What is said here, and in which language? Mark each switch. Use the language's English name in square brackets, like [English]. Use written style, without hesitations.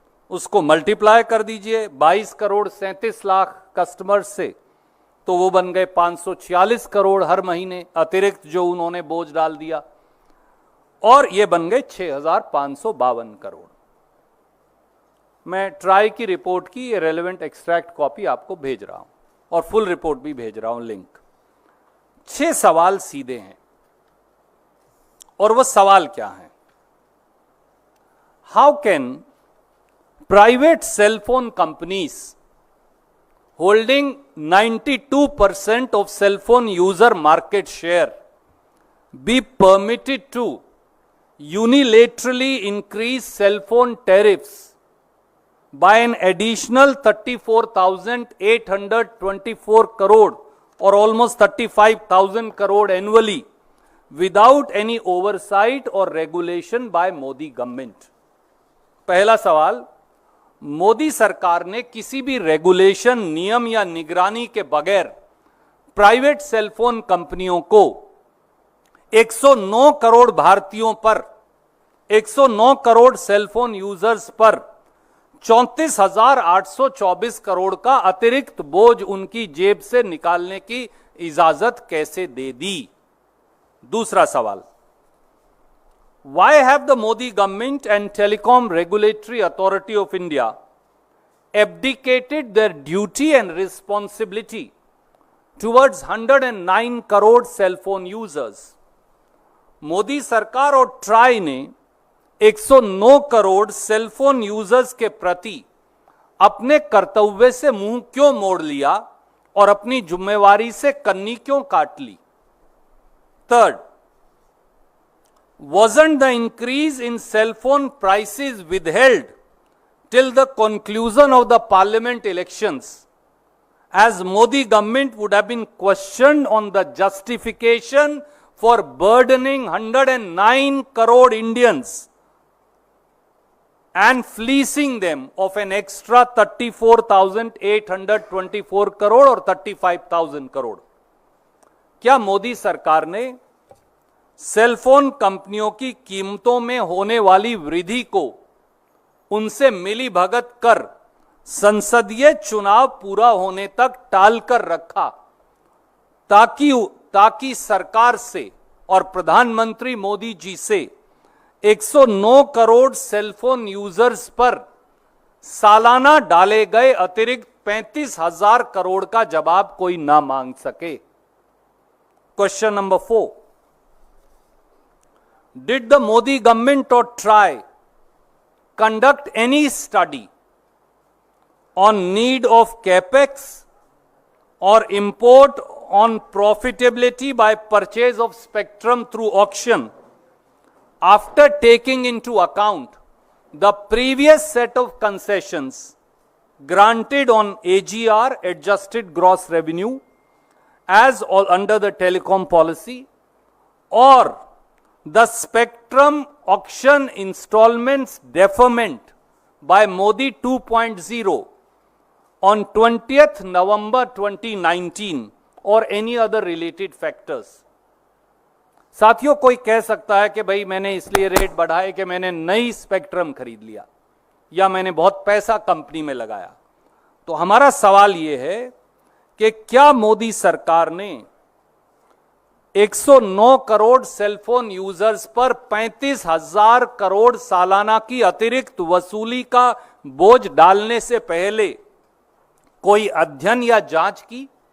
[Hindi] उसको मल्टीप्लाई कर दीजिए 22 करोड़ 37 लाख कस्टमर से, तो वो बन गए 546 करोड़ हर महीने अतिरिक्त जो उन्होंने बोझ डाल दिया, और ये बन गए 6,552 करोड़। मैं ट्राई की रिपोर्ट की ये रेलेवेंट एक्सट्रैक्ट कॉपी आपको भेज रहा हूं, और फुल रिपोर्ट भी भेज रहा हूं, लिंक। 6 सवाल सीधे हैं, और वो सवाल क्या है? [English] How can private cellphone companies holding 92% of cell phone user market share be permitted to unilaterally increase cell phone tariffs by an additional 34,824 crore or almost 35,000 crore annually without any oversight or regulation by Modi government? [Hindi] पहला सवाल, मोदी सरकार ने किसी भी regulation, नियम या निगरानी के बगैर प्राइवेट सेलफोन कंपनियों को 109 करोड़ भारतीयों पर, 109 करोड़ सेलफोन यूजर्स पर 34,824 करोड़ का अतिरिक्त बोझ उनकी जेब से निकालने की इजाजत कैसे दे दी? दूसरा सवाल, [English] why have the Modi government and Telecom Regulatory Authority of India abdicated their duty and responsibility towards 109 crore cell phone users? [Hindi] Modi सरकार और ट्राई ने 109 करोड़ सेलफोन यूजर्स के प्रति अपने कर्तव्य से मुंह क्यों मोड़ लिया और अपनी जिम्मेवारी से कन्नी क्यों काट ली? [English] Third, wasn't the increase in cell phone prices withheld till the conclusion of the parliament elections as Modi government would have been questioned on the justification for burdening 109 crore Indians and fleecing them of an extra 34,824 crore और 35,000 crore. [Hindi] क्या मोदी सरकार ने cellphone कंपनियों की कीमतों में होने वाली वृद्धि को उनसे मिली भगत कर संसदीय चुनाव पूरा होने तक टालकर रखा ताकि सरकार से और प्रधानमंत्री मोदी जी से 109 करोड़ सेलफोन यूजर्स पर सालाना डाले गए अतिरिक्त 35,000 करोड़ का जवाब कोई ना मांग सके? [English] Question number 4. Did the Modi government or try conduct any study on need of capex or import on profitability by purchase of spectrum through auction after taking into account the previous set of concessions granted on AGR, adjusted gross revenue, as all under the telecom policy, or the spectrum auction installments deferment by Modi 2.0 on 20th November 2019 or any other related factors? [Hindi] साथियों, कोई कह सकता है कि भाई मैंने इसलिए rate बढ़ाए कि मैंने नई स्पेक्ट्रम खरीद लिया या मैंने बहुत पैसा कंपनी में लगाया. तो हमारा सवाल यह है कि क्या मोदी सरकार ने 109 करोड़ सेलफोन यूजर्स पर 35,000 करोड़ सालाना की अतिरिक्त वसूली का बोझ डालने से पहले कोई अध्ययन या जांच की?